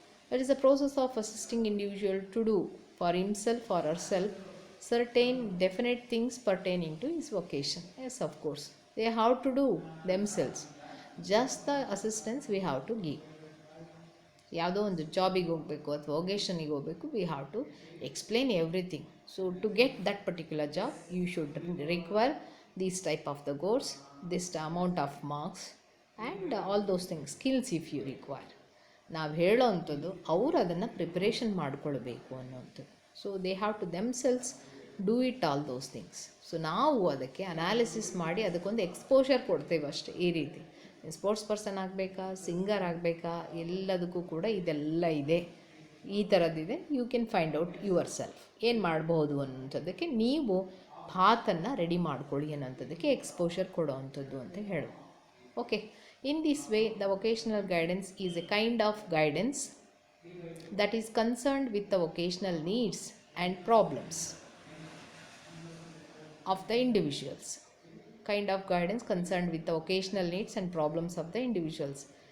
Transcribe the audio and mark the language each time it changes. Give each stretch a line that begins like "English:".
English: It is the process of assisting individual to do for himself or herself certain definite things pertaining to his vocation. Yes, of course, they have to do themselves. Just the assistance we have to give.
Kannada: ಯಾವುದೋ ಒಂದು ಜಾಬಿಗೆ ಹೋಗಬೇಕು ಅಥವಾ ವೊಕೇಷನಿಗೆ ಹೋಗಬೇಕು,
English: We have to explain everything. So to get that particular job you should require these type of the goals, this amount of marks and all those things, skills if you require.
Kannada: ನಾವು ಹೇಳೋ ಅಂಥದ್ದು ಅವರು ಅದನ್ನು preparation ಮಾಡ್ಕೊಳ್ಬೇಕು ಅನ್ನೋವಂಥದ್ದು.
English: So they have to themselves do it all those things.
Kannada: So ನಾವು ಅದಕ್ಕೆ analysis ಮಾಡಿ ಅದಕ್ಕೊಂದು ಎಕ್ಸ್ಪೋಷರ್ ಕೊಡ್ತೇವೆ ಅಷ್ಟೇ. ಈ ರೀತಿ ಸ್ಪೋರ್ಟ್ಸ್ ಪರ್ಸನ್ ಆಗಬೇಕಾ, ಸಿಂಗರ್ ಆಗಬೇಕಾ, ಎಲ್ಲದಕ್ಕೂ ಕೂಡ ಇದೆಲ್ಲ ಇದೆ, ಈ ಥರದ್ದಿದೆ.
English: you can find out yourself
Kannada: ಏನು ಮಾಡ್ಬೋದು ಅನ್ನೋಂಥದ್ದಕ್ಕೆ ನೀವು ಪಾತನ್ನು ರೆಡಿ ಮಾಡ್ಕೊಳ್ಳಿ ಅನ್ನೋಂಥದ್ದಕ್ಕೆ ಎಕ್ಸ್ಪೋಷರ್ ಕೊಡೋ ಅಂಥದ್ದು ಅಂತ ಹೇಳೋದು.
English: Okay, in this way the vocational guidance is a kind of guidance that is concerned with the vocational needs and problems of the individuals. Kind of guidance concerned with the vocational needs and problems of the individuals.